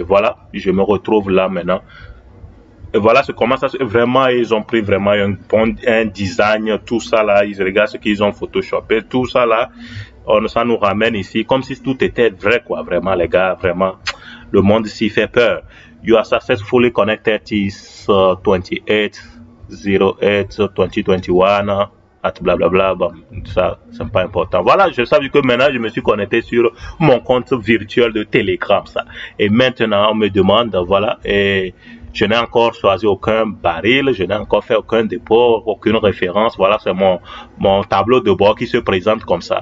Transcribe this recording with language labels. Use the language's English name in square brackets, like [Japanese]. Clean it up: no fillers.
[French] Voilà, je me retrouve là maintenant. Et voilà, c'est comment ça. Vraiment, ils ont pris vraiment un design, tout ça là. Ils regardent ce qu'ils ont photoshopé, tout ça là. Ça nous ramène ici comme si tout était vrai quoi. Vraiment les gars, vraiment. Le monde ici fait peur. [English] You are successfully connected is 28 08 2021 at blablabla. [French] Bon, ça, c'est pas important. Voilà, je savais que maintenant je me suis connecté sur mon compte virtuel de Telegram, ça. Et maintenant, on me demande, voilà, et je n'ai encore choisi aucun baril, je n'ai encore fait aucun dépôt, aucune référence. Voilà, c'est mon tableau de bord qui se présente comme ça.